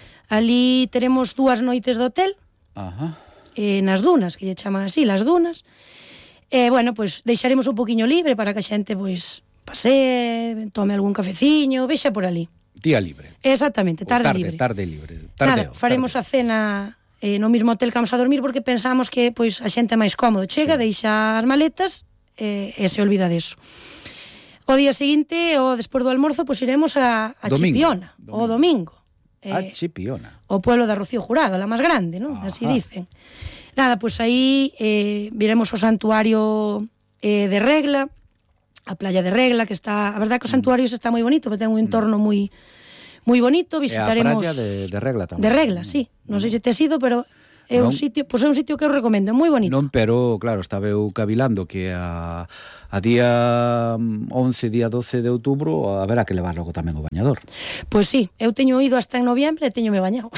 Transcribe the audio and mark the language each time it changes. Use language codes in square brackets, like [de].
[gl] Ali teremos dúas noites de hotel. Ajá. Nas dunas, que lle chaman así, [es] las dunas. [gl] Bueno, pois deixaremos un poquinho libre para que a xente pois pase, tome algún cafeciño, vexa por ali. Día libre. Exactamente, tarde libre. Tarde. Nada, faremos tarde. A cena no mesmo hotel que vamos a dormir porque pensamos que pois a xente é máis cómodo, chega, deixa as maletas e se olvida diso. O día seguinte ou despois do almorzo pois iremos a Chipiona, o domingo. A Chipiona. [es] O pueblo de Rocío Jurado, la más grande, ¿no? Ajá. Así dicen. Nada, pues ahí [gl] viremos o santuario [es] de Regla, a playa de Regla, que está... A verdad que o santuario está muy bonito, pero tengo un entorno muy, muy bonito. Visitaremos... A playa de Regla también. De Regla, sí. No sé si te has ido, pero... [gl] É un sitio, pois é un sitio que eu recomendo, moi bonito. Non, pero claro, estaba eu cavilando que a día 11, día 12 de outubro haberá que levar logo tamén o bañador. Pois sí, eu teño ido [es] hasta en noviembre [gl] e teñome bañado.